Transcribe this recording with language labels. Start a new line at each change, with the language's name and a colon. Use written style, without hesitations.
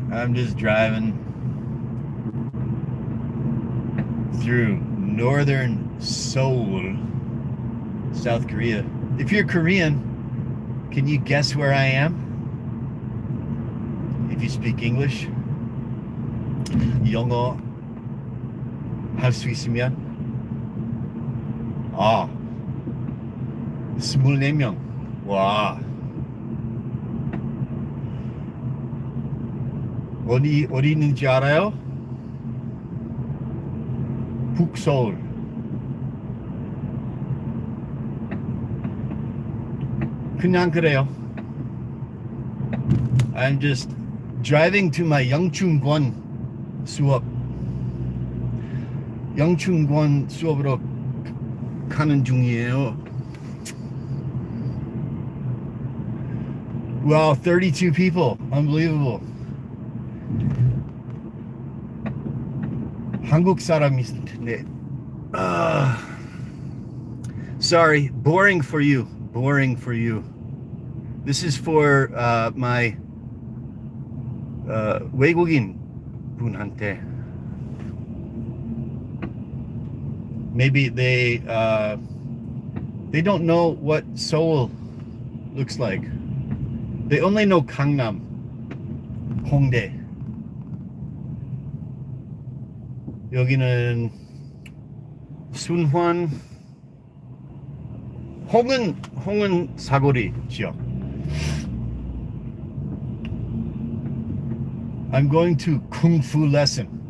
English: I'm just driving through northern Seoul, South Korea. If you're Korean, can you guess where I am? If you speak English,
Korean: 영어 할 수 있으면 아, 24명. 와. 어디 있는지 알아요? 북서울. 그냥 그래요.
English: I'm just driving to my 영춘권 수업.
Korean: 영춘권 수업으로 가는 중이에요.
English: Wow, 32 people. Unbelievable.
Korean: 한국 사람인데.
English: Sorry, boring for you. Boring for you. This is for my 외국인 분한테. Maybe they don't know what Seoul looks like. They only know Gangnam, Hongdae.
Korean: 여기는 순환, 홍은 사거리 지역.
English: I'm going to Kung Fu lesson.